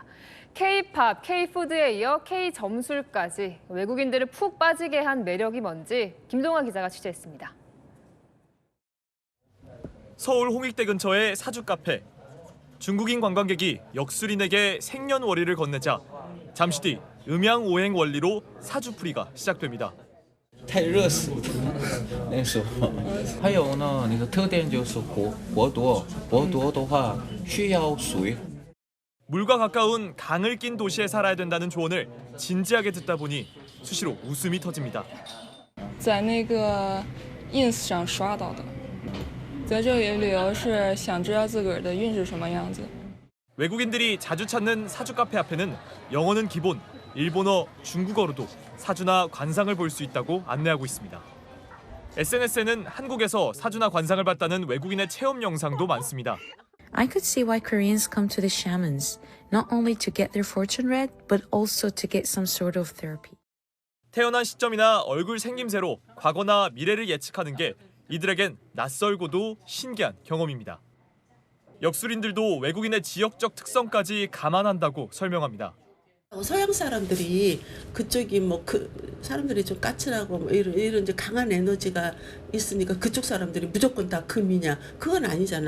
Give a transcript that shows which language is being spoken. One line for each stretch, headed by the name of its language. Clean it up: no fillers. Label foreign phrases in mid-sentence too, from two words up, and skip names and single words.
Korean: K-팝, K-푸드에 이어 K-점술까지 외국인들을 푹 빠지게 한 매력이 뭔지 김동아 기자가 취재했습니다. 서울 홍익대 근처의 사주 카페. 중국인 관광객이 역술인에게 생년월일을 건네자 잠시 뒤 음양오행 원리로 사주풀이가 시작됩니다.
Chinese: 太热死了，那时候。还有呢，你的特点就是活夺，活夺的话需要水。
Korean: 물과 가까운 강을 낀 도시에 살아야 된다는 조언을 진지하게 듣다 보니 수시로 웃음이 터집니다.
Chinese: 在那个 ins 上刷到的，在这里旅游是想知道自个儿的运是什么样子。
Korean: 외국인들이 자주 찾는 사주 카페 앞에는 영어는 기본, 일본어, 중국어로도 사주나 관상을 볼 수 있다고 안내하고 있습니다. SNS에는 한국에서 사주나 관상을 봤다는 외국인의 체험 영상도 많습니다.
English: I could see why Koreans come to the shamans, not only to get their fortune read, but also to get some sort of therapy.
Korean: 태어난 시점이나 얼굴 생김새로 과거나 미래를 예측하는 게 이들에겐 낯설고도 신기한 경험입니다. 역술인들도 외국인의 지역적 특성까지 감안한다고 설명합니다. 서양 사람들이 그쪽이 그 사람들이 좀 까칠하고 이런 이제 강한 에너지가 있으니까 그쪽 사람들이 무조건 다 금이냐 그건 아니잖아.